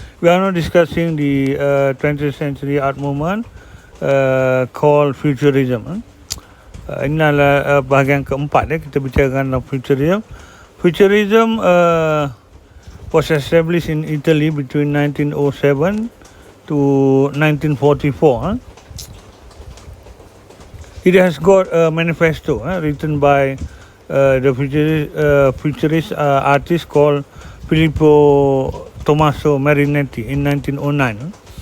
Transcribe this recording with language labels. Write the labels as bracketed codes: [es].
[en] We are now discussing the 20th century art movement called Futurism. [ms] Ini adalah bahagian keempat kita bicarakan tentang Futurism. Futurism [en] was established in Italy between 1907 to 1944. It has got a manifesto written by the futurist artist called Filippo Tommaso Marinetti in 1909.